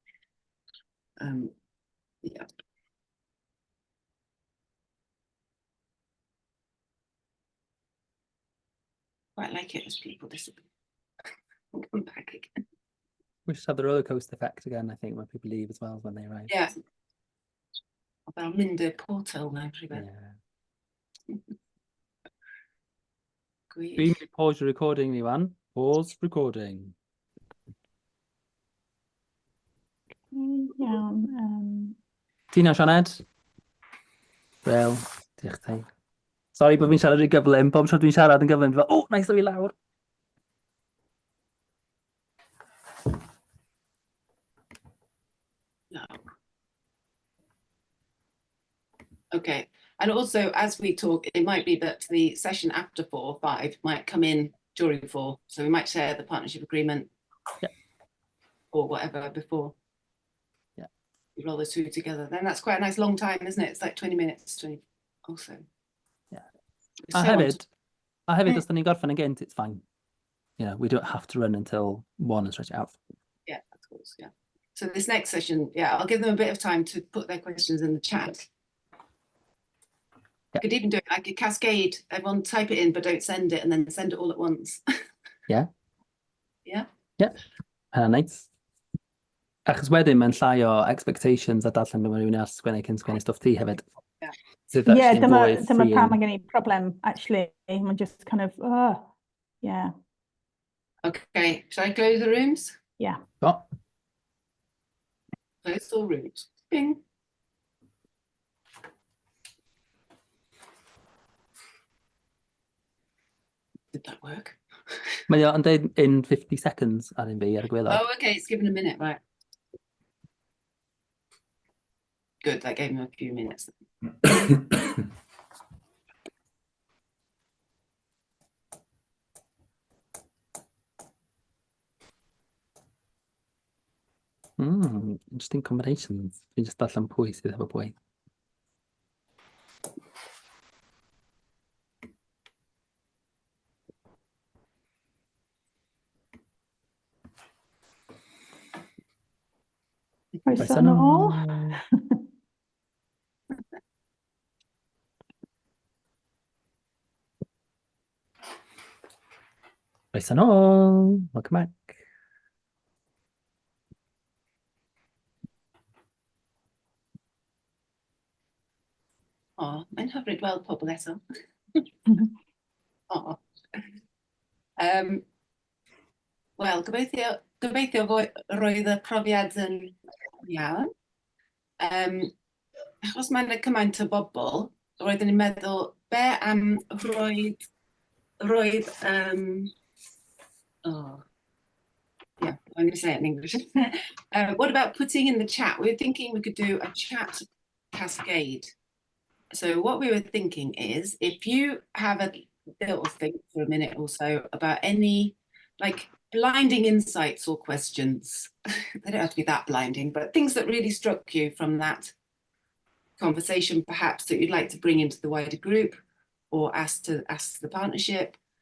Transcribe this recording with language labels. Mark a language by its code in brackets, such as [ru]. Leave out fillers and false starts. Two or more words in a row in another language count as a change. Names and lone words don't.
[en] Yeah. Quite like it as people disappear. Come back again. We should have the roller coaster effect again, I think, when people leave as well when they arrive. Yeah. [cy] Fel mynd i'r portal na rhywbeth. [en] Yeah. [cy] Gwych. Dwi'n mynd i [en] pause your recording [cy] ni wan. [en] Pause recording. [cy] Iawn. Ti'n iawn, Sianed? Wel, diolch ti. Sorry bod fi'n siarad yn gyflym. Bob tro dwi'n siarad yn gyflym, dwi'n fel, nice o fi lawr. [en] No. Okay, and also as we talk, it might be that the session after 4 or 5 might come in during 4, so we might share the partnership agreement or whatever before. Yeah, you roll the 2 together. Then that's quite a nice long time, isn't it? It's like 20 minutes, 20 also. Yeah. So [cy] I hefyd, os da ni'n gorffen yn gynt, [en] it's fine. You know, we don't have to run until 1 and stretch it out. Yeah, of course, yeah. So this next session, I'll give them a bit of time to put their questions in the chat. Yeah. Could even do it like a cascade. Everyone type it in, but don't send it, and then send it all at once. Yeah. Yeah. Yeah. Nice. [cy] Achos wedyn mae'n llai o expectations a darllen gyda rhywun else sgwennu cyn sgwennu stwff ti hefyd. [en] Yeah. So that's [cy] dyma pam mae gen i problem, actually. [en] Mae'n just kind of, yeah. Okay, shall I close the rooms? Yeah. Oh, Close all rooms. Bing. Did that work? [cy] mae o yn deud [en] in 50 seconds [cy] ar un fi ar y gwaelod. [en] Oh, okay, it's given a minute, right. Good, that gave me a few minutes. Interesting combinations. [cy] Fi'n just darllen pwy sydd efo pwy. Croeso nôl. Croeso nôl. [en] Welcome back. [cy] O, mae'n hyfryd weld pobl eto. O. Wel, gobeithio roedd y profiad yn iawn. Achos mae'n cymaint o bobl, roeddwn i'n meddwl, be am roedd, [en] yeah, I'm going to say it in English. What about putting in the chat? We were thinking we could do a chat cascade. So what we were thinking is, if you have a little think for a minute or so about any like blinding insights or questions, they don't have to be that blinding, but things that really struck you from that conversation, perhaps that you'd like to bring into the wider group or ask the partnership.